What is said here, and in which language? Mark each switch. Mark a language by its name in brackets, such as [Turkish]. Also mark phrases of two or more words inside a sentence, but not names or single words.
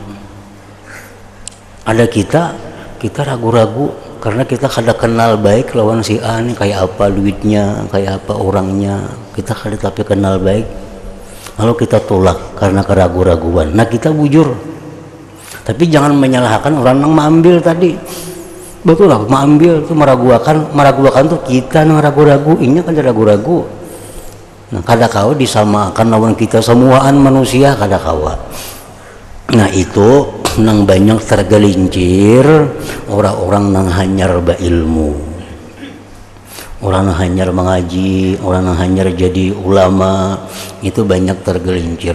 [Banjar] Ada kita ragu-ragu karena kita kada kenal baik lawan si A ini, kayak apa duitnya, kayak apa orangnya, kita kada tapi kenal baik, lalu kita tolak karena keraguan-raguan. Nah kita bujur, tapi jangan menyalahkan orang yang mengambil tadi. [Indonesian] Betul lah, mengambil itu meragukan tuh kita yang ragu-ragu, ini kan ragu-ragu. [Banjar] Nah kada kau disamakan lawan kita semuaan manusia, kada kawa. Nah itu nang banyak tergelincir orang-orang nang hanyar ilmu, orang nang hanyar mengaji, orang nang hanyar jadi ulama, itu banyak tergelincir.